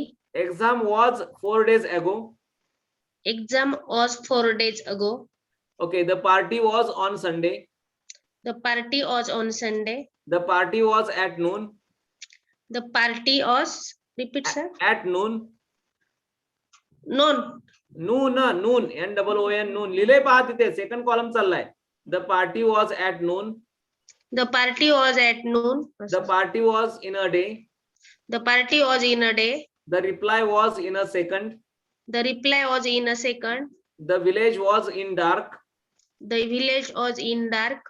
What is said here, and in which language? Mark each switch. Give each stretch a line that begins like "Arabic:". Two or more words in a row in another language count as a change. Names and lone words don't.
English: Exam was 4 days ago. Exam was 4 days ago. Okay, the party was on Sunday. The party was on Sunday. The party was at noon. The party was, repeat sir. At noon. Noon. Noon. N-O-O-N, noon.
Marathi: लिहिले पहा तिथे, सेकंड कॉलम चाललाय.
English: The party was at noon. The party was at noon. The party was in a day. The party was in a day. The reply was in a second. The reply was in a second. The village was in dark. The village was in dark.